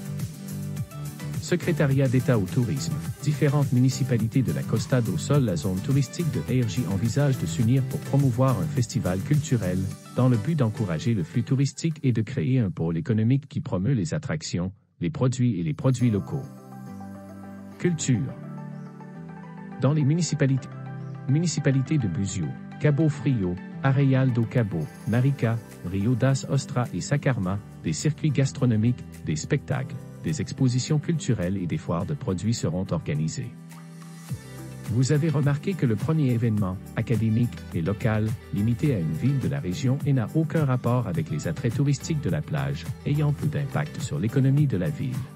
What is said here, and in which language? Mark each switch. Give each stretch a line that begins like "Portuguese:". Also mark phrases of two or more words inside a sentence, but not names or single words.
French: Secrétariat d'État au tourisme. Différentes municipalités de la Costa do Sol, la zone touristique de ERJ envisagent de s'unir pour promouvoir un festival culturel, dans le but d'encourager le flux touristique et de créer un pôle économique qui promeut les attractions, les produits et les produits locaux. Culture. Dans les municipalités de Búzios, Cabo Frio, Arraial do Cabo, Marica, Rio das Ostras et Saquarema, des circuits gastronomiques, des spectacles, des expositions culturelles et des foires de produits seront organisés. Vous avez remarqué que le premier événement, académique, est local, limité à une ville de la région et n'a aucun rapport avec les attraits touristiques de la plage, ayant peu d'impact sur l'économie de la ville.